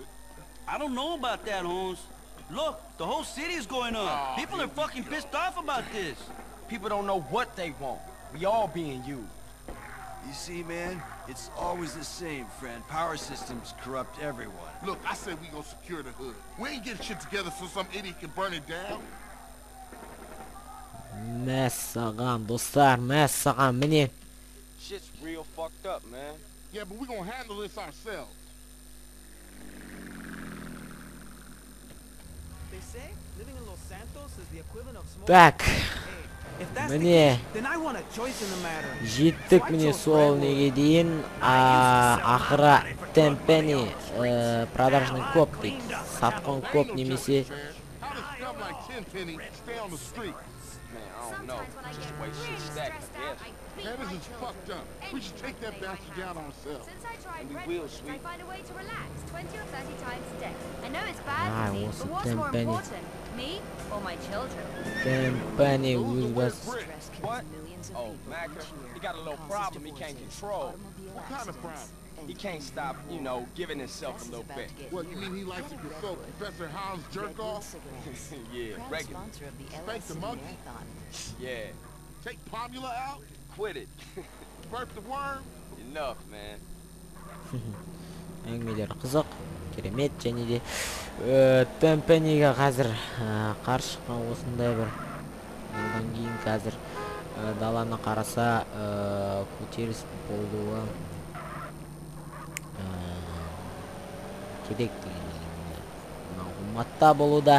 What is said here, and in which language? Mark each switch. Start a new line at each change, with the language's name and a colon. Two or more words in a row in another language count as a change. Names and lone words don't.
English: I don't know about that, Holmes. Look, the whole city is going up. People are fucking pissed off about this. People don't know what they want. We all being used. You see, man, it's always the same, friend. Power systems corrupt everyone. Look, I said we gonna secure the hood. We ain't getting shit together so some idiot can burn it down.
Kazakh: Мәссаған, достар, мәссаған, міне.
English: Shit's real fucked up, man. Yeah, but we gonna handle this ourselves. They say living in Los Santos is the equivalent of smoking.
Kazakh: Так,
English: If that's the
Kazakh: міне.
English: case, then I want a choice in the matter.
Kazakh: Жеттік міне сол неге дейін. Ақыра Темпени
Russian: продажный коп
Kazakh: дейді. Сатқын коп немесе
English: How does scum like Tenpenny stay on the street? Man, I don't know. Just way shit stacked, I guess. Man, this is fucked up. We should take that bastard down ourselves. Since I tried And we Red will, Bull, sweet. I find a way to relax 20 or 30 times a day. I know it's bad Ah, for me, what's but the what's more Tenpenny? important, me or my children?
Kazakh: Темпени
English: Who's the
Kazakh: өз
English: word
Kazakh: бас.
English: brick? What? Oh, Macker, he got a little problem he can't control. What kind of problem? He can't stop, you know, giving himself a little bit. What, you mean he likes to consult Professor Hound's jerk off? Yeah, regular. Spank the monkey? Yeah, Take Pomula out? quit it. Burp the worm? Enough, man.
Kazakh: Әңгімелер қызық, керемет, және де Темпениге қазір қарсы шыққан осындай бір. Одан кейін қазір даланы қараса көтеріс болуы керек деген мағлұматта болуда.